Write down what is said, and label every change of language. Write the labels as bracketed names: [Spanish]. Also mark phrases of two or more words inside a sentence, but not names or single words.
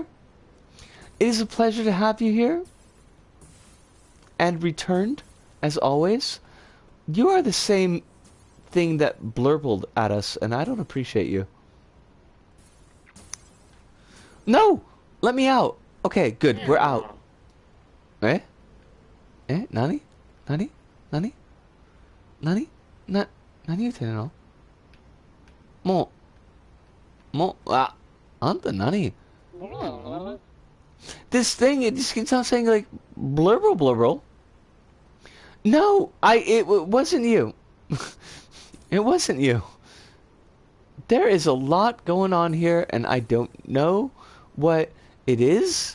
[English] It is a pleasure to have you here. And returned, as always. You are the same thing that blurbled at us, and I don't appreciate you. No! Let me out! Okay, good, we're out. [Japanese] え？え？何？何？何? 何？何言ってんのあんた何 [English] This thing, it just keeps on saying like blurble blurble. No, it wasn't you. It wasn't you. There is a lot going on here and I don't know what it is.